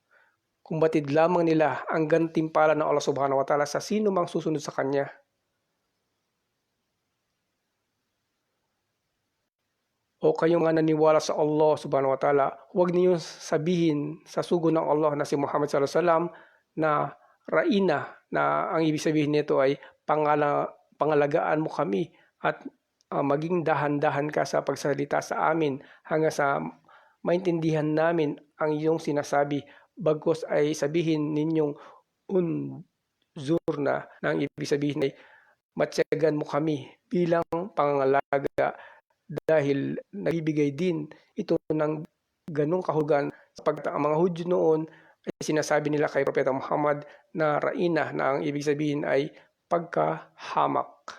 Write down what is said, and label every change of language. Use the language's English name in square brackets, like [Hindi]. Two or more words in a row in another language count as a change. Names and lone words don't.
[Filipino] Kung batid lamang nila ang gantimpala ng Allah [Arabic] سبحانه وتعالى [Filipino] sa sino mang susunod sa Kanya. O kayong nga naniwala sa Allah [Arabic] سبحانه وتعالى, [Filipino] huwag niyong sabihin sa sugo ng Allah na si Muhammad [Arabic] صلى الله عليه وسلم [Filipino] na Raina, na ang ibig sabihin nito ay pangalagaan mo kami at maging dahan-dahan ka sa pagsalita sa amin hanggang sa maintindihan namin ang iyong sinasabi, bagkus ay sabihin ninyong unzurna, na ang ibig sabihin ay matyagan mo kami bilang pangangalaga dahil nagbibigay din ito ng ganong kahulugan sapagkat ang mga Hudyo noon ay sinasabi nila kay Propeta Muhammad na Raina, na ang ibig sabihin ay pagkahamak.